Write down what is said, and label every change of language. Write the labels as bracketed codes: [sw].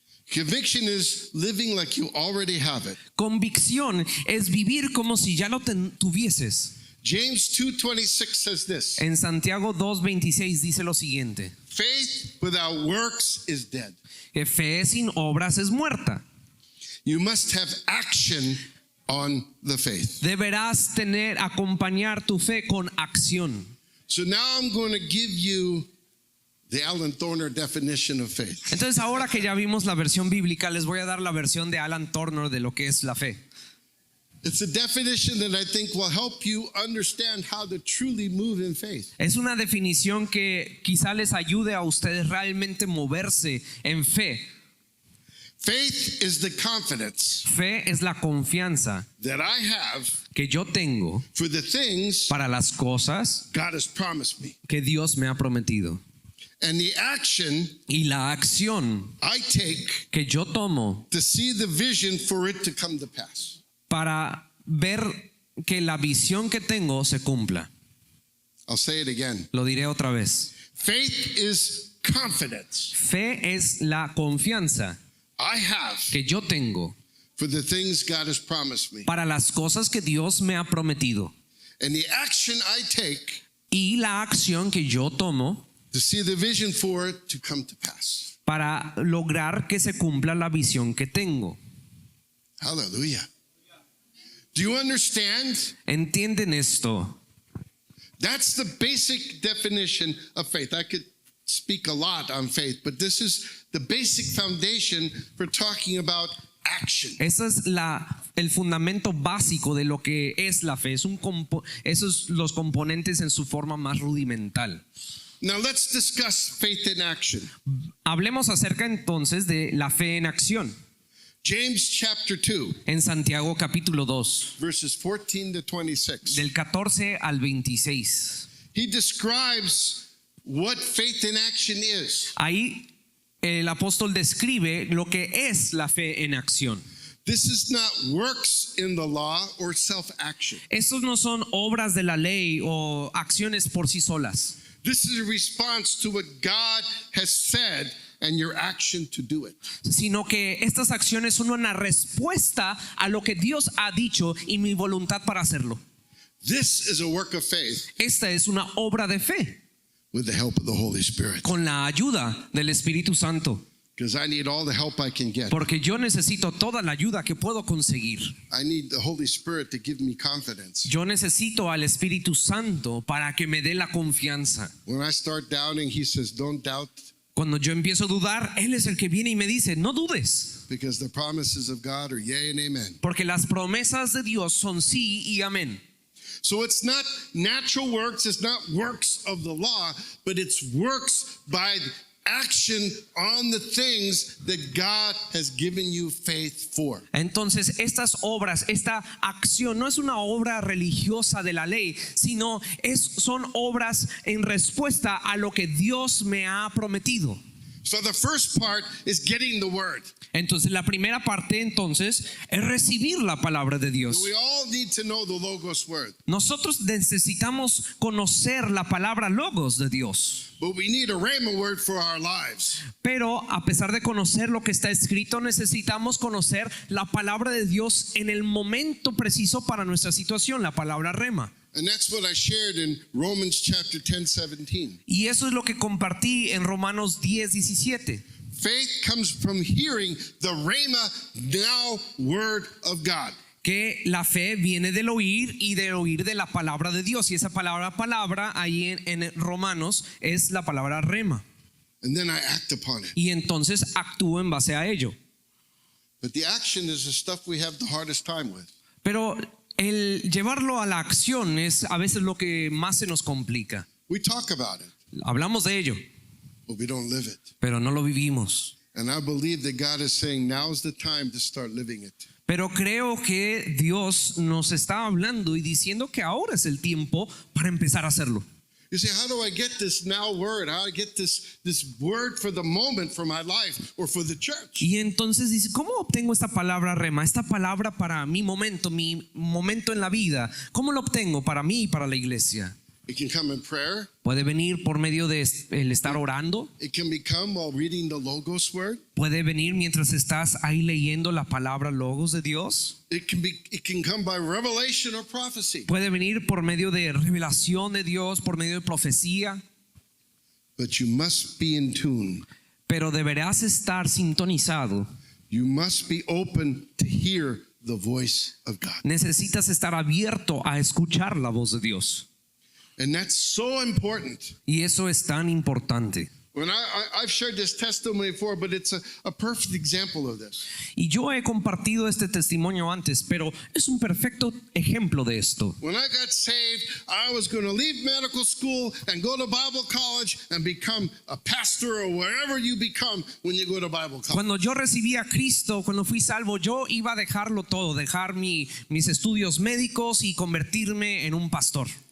[en] Conviction is living like you already have it. [es] Convicción es vivir como si ya lo tuvieses. [en] James 2:26 says this. [es] En Santiago 2:26 dice lo siguiente: [en] Faith without works is dead. [es] que fe sin obras es muerta. [en] You must have action on the faith. [es] Deberás acompañar tu fe con acción. [en] So now I'm going to give you the Alan Thorner definition of faith. [es] Entonces ahora que ya vimos la versión bíblica, les voy a dar la versión de Alan Turner de lo que es la fe. [en] It's a definition that I think will help you understand how to truly move in faith. [es] Es una definición que quizá les ayude a ustedes realmente moverse en fe. [en] Faith is the confidence [es] Fe es la confianza [en] that I have [es] que yo tengo [en] for the things [es] para las cosas [en] God has promised me. [es] que Dios me ha prometido. [en] And the action [es] Y la acción [en] I take [es] que yo tomo [en] to see the vision for it to come to pass. [es] para ver que la visión que tengo se cumpla. [en] I'll say it again. [es] Lo diré otra vez. [en] Faith is confidence [es] Fe es la confianza [en] I have [es] que yo tengo [en] for the things God has promised me. [es] para las cosas que Dios me ha prometido. [en] And the action I take [es] Y la acción que yo tomo [en] to see the vision for it to come to pass. [es] para lograr que se cumpla la visión que tengo. [en] Hallelujah. Do you understand? [es] ¿Entienden esto? [en] That's the basic definition of faith. I could speak a lot on faith, but this is the basic foundation for talking about action. [es] Ese es el fundamento básico de lo que es la fe. Esos son los componentes en su forma más rudimental. [en] Now let's discuss faith in action. [es] Hablemos acerca entonces de la fe en acción. [en] James chapter 2, [es] En Santiago capítulo 2, [en] verses 14 to 26. [es] del 14 al 26. [en] He describes what faith in action is. [es] Ahí el apóstol describe lo que es la fe en acción. [en] This is not works in the law or self-action. [es] Estos no son obras de la ley o acciones por sí solas, [en] This is a response to what God has said and your action to do it. [es] sino que estas acciones son una respuesta a lo que Dios ha dicho y mi voluntad para hacerlo. [en] This is a work of faith [es] Esta es una obra de fe [en] with the help of the Holy Spirit. [es] con la ayuda del Espíritu Santo, [en] Because I need all the help I can get. [es] porque yo necesito toda la ayuda que puedo conseguir. [en] I need the Holy Spirit to give me confidence. [es] Yo necesito al Espíritu Santo para que me dé la confianza. [en] When I start doubting, He says, don't doubt, [es] Cuando yo empiezo a dudar, Él es el que viene y me dice, no dudes, [en] because the promises of God are yea and amen. [es] porque las promesas de Dios son sí y amén. [en] So it's not natural works, it's not works of the law, but it's works by action on the things that God has given you faith for. [es] Entonces, estas obras, esta acción no es una obra religiosa de la ley, sino son obras en respuesta a lo que Dios me ha prometido. [en] So the first part is getting the word. [es] Entonces, la primera parte entonces es recibir la palabra de Dios. [en] We all need to know the Logos word, [es] Nosotros necesitamos conocer la palabra logos de Dios. [en] but we need a Rhema word for our lives. [es] Pero a pesar de conocer lo que está escrito, necesitamos conocer la palabra de Dios en el momento preciso para nuestra situación, la palabra rema. [en] And that's what I shared in Romans chapter 10, 17. [es] Y eso es lo que compartí en Romanos 10:17. [en] Faith comes from hearing the Rhema now word of God. [es] Que la fe viene del oír y del oír de la palabra de Dios. Y esa palabra ahí en Romanos es la palabra rema. [en] And then I act upon it. [es] Y entonces actúo en base a ello. [en] But the action is the stuff we have the hardest time with. [es] Pero el llevarlo a la acción es a veces lo que más se nos complica. [en] We talk about it, [es] Hablamos de ello, [en] but we don't live it. [es] pero no lo vivimos. [en] And I believe that God is saying now's the time to start living it. [es] Pero creo que Dios nos está hablando y diciendo que ahora es el tiempo para empezar a hacerlo. [en] You say, how do I get this now word? How do I get this word for the moment for my life or for the church? [es] Y entonces dice, ¿cómo obtengo esta palabra rema? Esta palabra para mi momento en la vida. ¿Cómo lo obtengo para mí y para la iglesia? [en] It can come in prayer. [es] Puede venir por medio de el estar orando. [en] It can become while reading the Logos word. [es] Puede venir mientras estás ahí leyendo la palabra logos de Dios. [en] It can come by revelation or prophecy. [es] Puede venir por medio de revelación de Dios, por medio de profecía. [en] But you must be in tune. [es] Pero deberás estar sintonizado. [en] You must be open to hear the voice of God. [es] Necesitas estar abierto a escuchar la voz de Dios. [en] And that's so important. [es] Y eso es tan importante. [en] When I've shared this testimony before, but it's a perfect example of this. [es] Y yo he compartido este testimonio antes, pero es un perfecto ejemplo de esto. [en] When I got saved, I was going to leave medical school and go to Bible college and become a pastor or wherever you become when you go to Bible college. [es] Cuando yo recibí a Cristo, cuando fui salvo, yo iba a dejarlo todo, dejar mis estudios médicos y convertirme en un pastor.